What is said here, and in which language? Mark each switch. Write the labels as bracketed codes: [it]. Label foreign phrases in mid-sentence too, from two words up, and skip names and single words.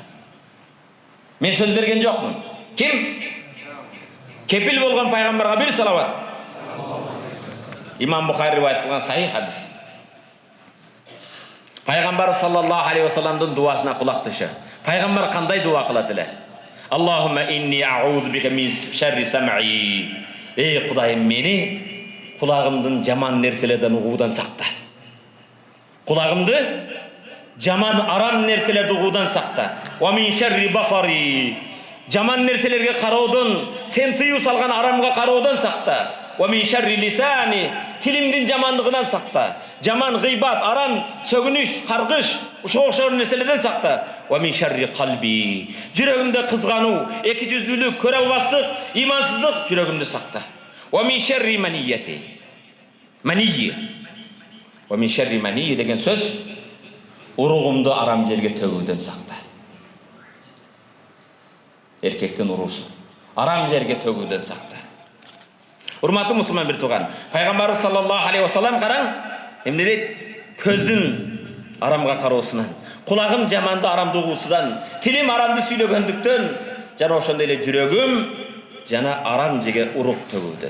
[ky] Мен сөз берген жокмун. Ким? Кепил болгон пайгамбарга бир салават. Имам Бухари риваят кылган сахих хадис. Пайгамбар [ar] صلى الله عليه وسلم [ky] дуасына кулак түшө. Пайгамбар кандай дуа кылат эле? [ar] اللهم إني أعوذ بك من شر سمعي. [ky] Эй Кудайым, мени кулагымдын жаман нерселерден угуудан сакта. Кулагымды жаман арам нерселерди угуудан сакта. [ar] ومن شر بصري. [ky] Жаман нерселерге кароодон, сен тыюу салган арамга кароодон сакта. [ar] ومن شر لساني. [ky] Тилимдин жамандыгынан сакта. Жаман гыйбат, арам, сөгүнүш, каргыш, ушуга окшор нерселерден сакта. [ar] ومن شر قلبي. [ky] Жүрөгүмдө кызгануу, эки жүздүүлүк, көрө албастык, имансыздык жүрөгүмдү сакта. [ar] ومن شر منيتي. منيي. ومن شر منيي [ky] деген сөз уругумду арам жерге төгүүдөн сакта. Эркектин уруусу арам жерге төгүүдөн сакта. Урматтуу мусулман бир тууган, пайгамбар [ar] صلى الله عليه وسلم [ky] караң, эмне дейт? Көздүн арамга кароосунан, кулагым жаманды арамды угуусудан, тилим арамды сүйлөгөндүктөн, жана ошондой эле жүрөгүм жана арам жерге урук төгүүдөн.